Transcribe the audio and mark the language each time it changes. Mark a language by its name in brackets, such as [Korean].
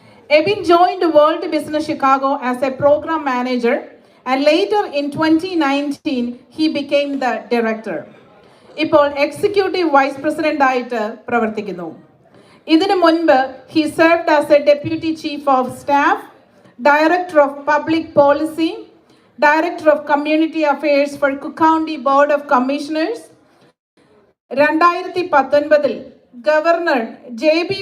[English] Ebin joined World Business Chicago as a program manager, and later in 2019 he became the director. [Malayalam] ഇപ്പോൾ executive vice president ആയിട്ട് പ്രവർത്തിക്കുന്നു. ഇതിനു മുൻപ് [English] he served as a deputy chief of staff, director of public policy, director of community affairs for Cook County Board of Commissioners. 2019 Governor J.B.